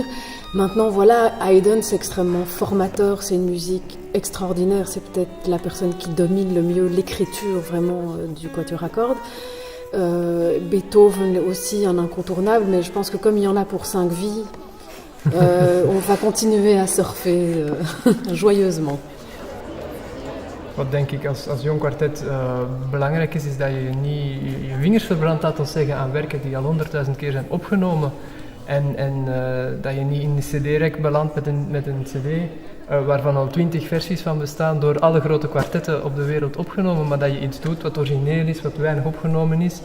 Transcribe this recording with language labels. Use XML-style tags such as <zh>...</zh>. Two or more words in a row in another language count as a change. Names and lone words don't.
<fr>Maintenant voilà, Haydn c'est extrêmement formateur, c'est une musique extraordinaire, c'est peut-être la personne qui domine le mieux l'écriture vraiment du quatuor à cordes. Beethoven aussi un incontournable, mais je pense que comme il y en a pour 5 vies, on va continuer à surfer joyeusement.</fr> <nl>Wat denk ik als jong kwartet belangrijk is dat je niet je vingers verbrandt, laat ons zeggen, aan werken die al 100.000 keer zijn opgenomen. En dat je niet in de cd-rek belandt met een cd waarvan al 20 versies van bestaan door alle grote kwartetten op de wereld opgenomen, maar dat je iets doet wat origineel is, wat weinig opgenomen is.</nl>